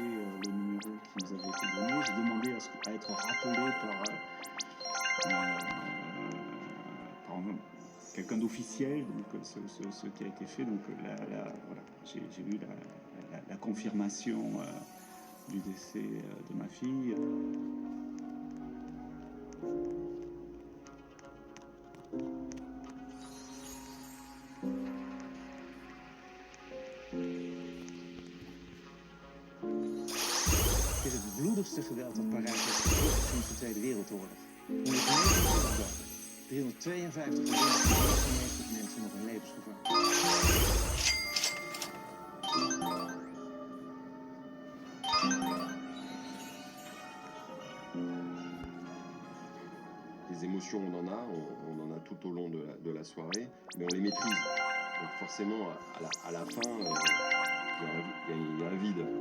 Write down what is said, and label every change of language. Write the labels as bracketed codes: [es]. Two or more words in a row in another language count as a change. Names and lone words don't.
[fr] Le numéro qui nous avait été donné, j'ai demandé à être rappelé par quelqu'un d'officiel, donc ce qui a été fait. Donc là voilà, j'ai eu la confirmation du décès de ma fille. [nl] Het is het bloedigste geweld dat Parijs heeft gevoerd sinds de Tweede Wereldoorlog. 352 gewonden en 96 mensen nog in levensgevaar. [fr] Des émotions, on en a tout au long de la soirée, mais on les maîtrise. Donc forcément, à la fin, il y a un vide.